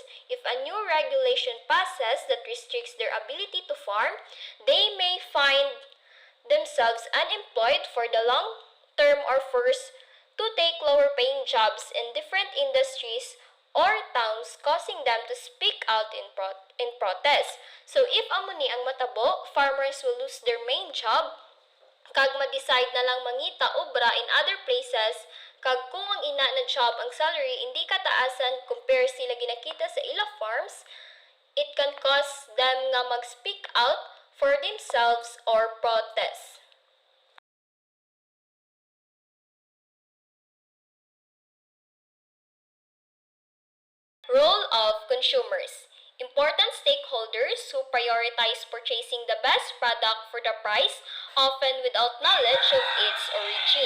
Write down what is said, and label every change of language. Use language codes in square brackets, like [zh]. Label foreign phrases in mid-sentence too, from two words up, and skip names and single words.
[en] If a new regulation passes that restricts their ability to farm, they may find themselves unemployed for the long term or forced to take lower paying jobs in different industries or towns, causing them to speak out in protest. So if [hil] amo ni ang matabo, [en] farmers will lose their main job [hil] kag ma-decide na lang mangita obra [en] in other places [hil] kag kung ang ina na job ang salary hindi kataasan compare sila ginakita sa ila farms, [en] it can cause them [hil] nga mag- [en] speak out for themselves or protest. Role of consumers. Important stakeholders who prioritize purchasing the best product for the price, often without knowledge of its origin.